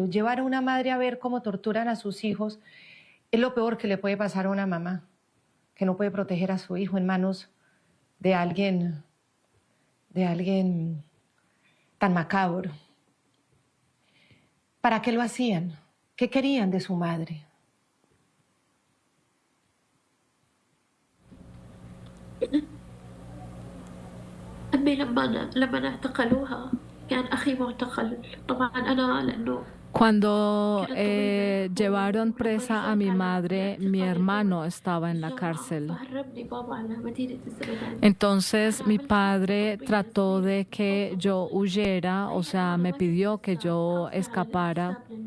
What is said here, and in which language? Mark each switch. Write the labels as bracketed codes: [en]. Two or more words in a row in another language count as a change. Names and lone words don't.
[es] Llevar a una madre a ver cómo torturan a sus hijos es lo peor que le puede pasar a una mamá, que no puede proteger a su hijo en manos de alguien tan macabro. ¿Para qué lo hacían? ¿Qué querían de su madre? [ar] أمي لما اعتقلوها كان أخي معتقل. طبعا أنا لأنه [es] Cuando llevaron presa a mi madre, mi hermano estaba en la cárcel. Entonces mi padre trató de que yo huyera, o sea, me pidió que yo escapara.